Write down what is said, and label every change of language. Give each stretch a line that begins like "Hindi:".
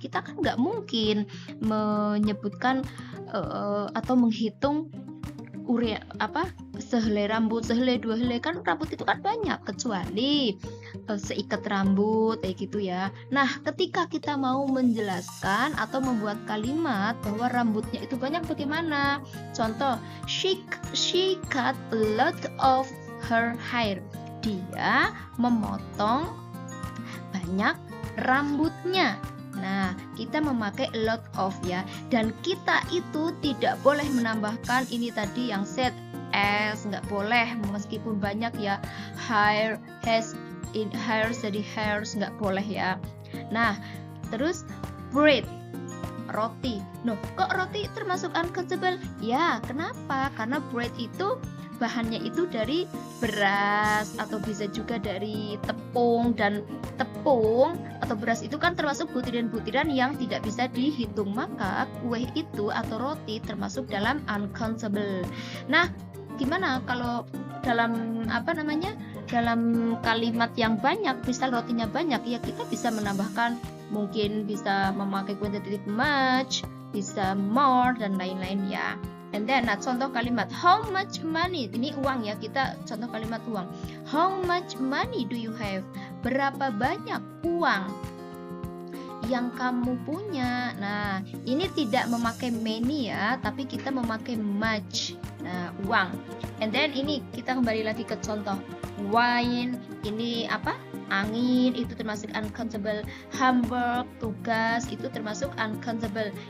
Indonesian: Kita kan nggak mungkin menyebutkan atau menghitung sehelai rambut, sehelai, dua helai, kan rambut itu kan banyak, kecuali seikat rambut kayak gitu ya. Nah, ketika kita mau menjelaskan atau membuat kalimat bahwa rambutnya itu banyak, bagaimana?
English: Contoh, she cut a lot of her hair.
Indonesian: Dia memotong banyak rambutnya. Nah, kita memakai a lot of ya, dan kita itu tidak boleh menambahkan ini tadi yang set s, nggak boleh, meskipun banyak ya, hair, has, in hairs jadi hairs, nggak boleh ya. Nah, terus bread, roti. Loh, kok roti termasuk uncountable? Ya, kenapa? Karena bread itu bahannya itu dari beras atau bisa juga dari tepung, dan tepung atau beras itu kan termasuk butiran-butiran yang tidak bisa dihitung, maka kue itu atau roti termasuk dalam uncountable. Nah, gimana kalau dalam dalam kalimat yang banyak, misal rotinya banyak, ya kita bisa menambahkan, mungkin bisa memakai quantitative much, bisa more, dan lain-lain ya.
English: And then,
Indonesian: nah, contoh kalimat how much money, ini uang ya, kita contoh kalimat uang.
English: How much money do you have?
Indonesian: Berapa banyak uang yang kamu punya? Nah, ini tidak memakai many ya, tapi kita memakai much. Nah, uang.
English: And then
Indonesian: ini kita kembali lagi ke contoh wine, ini apa? Angin, itu termasuk uncountable. Hamburg, tugas, itu termasuk uncountable.